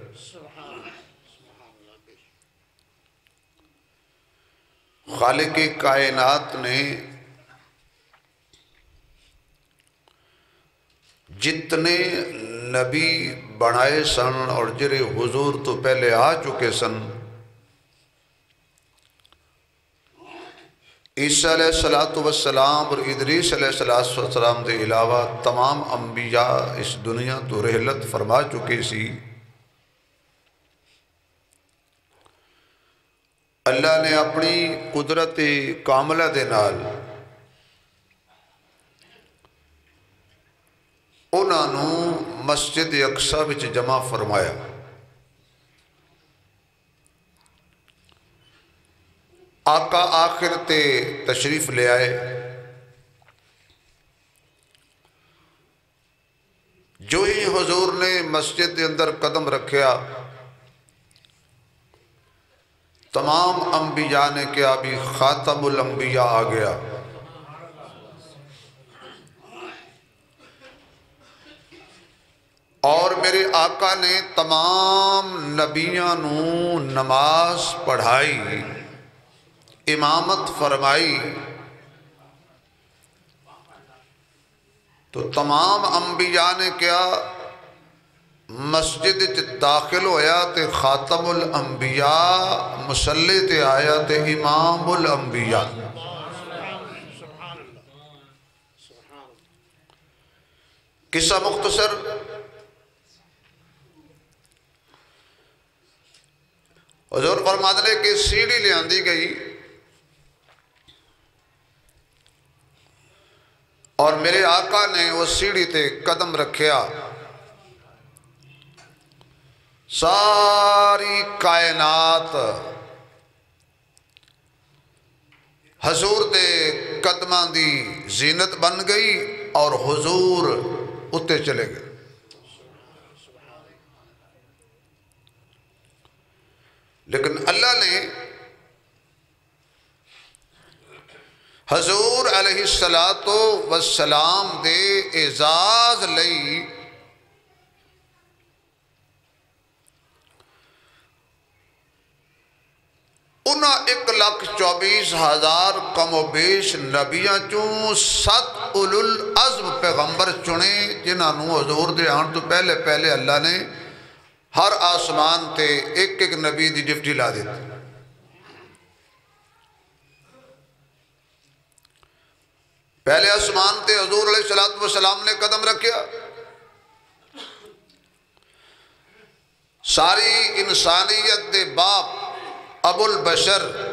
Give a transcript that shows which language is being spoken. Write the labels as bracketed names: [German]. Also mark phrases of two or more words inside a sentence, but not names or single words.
[Punjabi] خالق کائنات نے جتنے نبی بنائے سن اور جڑے حضور تو پہلے آ چکے سن، عیسیٰ [Arabic] علیہ السلام [Punjabi] اور ادریس [Arabic] علیہ السلام [Punjabi] دے علاوہ تمام انبیاء اس دنیا تو رحلت فرما چکے سی۔ اللہ نے اپنی قدرت کاملہ دے نال انہاں نوں مسجد اقصی وچ جمع فرمایا۔ آقا آخر تے تشریف لے آئے۔ جو ہی حضور نے مسجد کے اندر قدم رکھیا، تمام انبیاء نے کیا بھی خاتم الانبیاء آ گیا۔ اور میرے آقا نے تمام نبیاں نوں نماز پڑھائی، امامت فرمائی، تو تمام انبیاء نے کیا مسجد داخل ہویا تے خاتم الانبیاء مصلی تے آیا تے امام الانبیاء۔ قصہ مختصر، حضور فرماتے ہیں کہ سیڑھی لے آندی گئی اور میرے آقا نے وہ سیڑھی تے قدم رکھیا، ساری کائنات حضور دے قدماں دی زینت بن گئی اور حضور اتے چلے گئے۔ لیکن اللہ نے حضور [Arabic] علیہ السلام [Punjabi] دے اعزاز لئی انہاں 1,24,000 کم و بیش نبیاں چوں 7 اولو العزم پیغمبر چنے، جنہاں نوں حضور دے آن تو پہلے پہلے اللہ نے ہر آسمان تے ایک ایک نبی دی ڈیوٹی لا دیتی۔ پہلے آسمان تے حضور [Arabic] علیہ السلام [Punjabi] نے قدم رکھیا، ساری انسانیت دے باپ ابو البشر